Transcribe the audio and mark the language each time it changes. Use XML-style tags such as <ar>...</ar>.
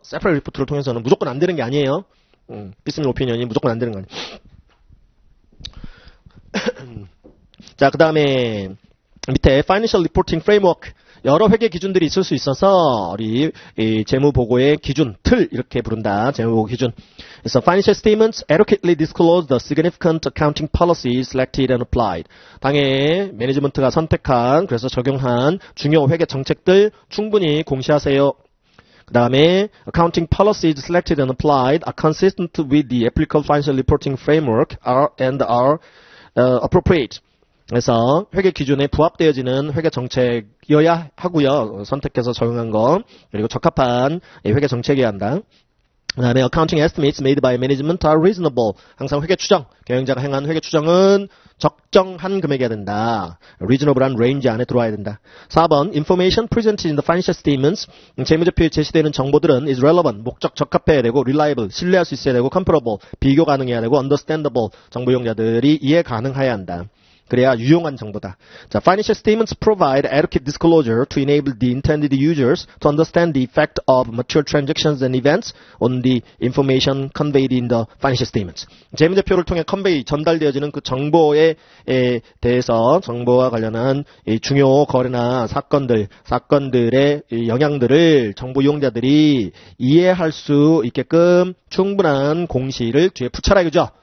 <ko>separate report 를 통해서는 무조건 안 되는 게 아니에요. 비스밀 오피니언이 무조건 안 되는 거 아니에요. 자, 그 다음에 밑에 Financial Reporting Framework 여러 회계 기준들이 있을 수 있어서 우리 이 재무보고의 기준, 틀 이렇게 부른다. 재무보고 기준.</ko> <en>그래서 Financial Statements adequately disclose the significant accounting policies selected and applied.</en> <ko>당의 매니지먼트가 선택한 그래서 적용한 중요 회계 정책들 충분히 공시하세요.</ko> <en>그 다음에 accounting policies selected and applied are consistent with the applicable financial reporting framework and are appropriate.</en> <ko>그래서 회계 기준에 부합되어지는 회계 정책이어야 하고요. 선택해서 적용한 거. 그리고 적합한 회계 정책이어야 한다.</ko> <en>그 다음에 accounting estimates made by management are reasonable.</en> <ko>항상 회계 추정, 경영자가 행한 회계 추정은 적정한 금액이어야 된다. reasonable한 range 안에 들어와야 된다. 4번</ko> <en>information presented in the financial statements</en> <ko>재무제표에 제시되는 정보들은</ko> <en>is relevant,</en> <ko>목적 적합해야 되고 reliable, 신뢰할 수 있어야 되고 comparable, 비교 가능해야 되고 understandable, 정보 이용자들이 이해 가능해야 한다. 그래야 유용한 정보다.</ko> <en>자, financial statements provide adequate disclosure to enable the intended users to understand the effect of material transactions and events on the information conveyed in the financial statements.</en> <ko>재무제표를 통해 전달되어지는 그 정보에 대해서 정보와 관련한 중요 거래나 사건들의 영향들을 정보 이용자들이 이해할 수 있게끔 충분한 공시를 뒤에 붙여라 이거죠.</ko>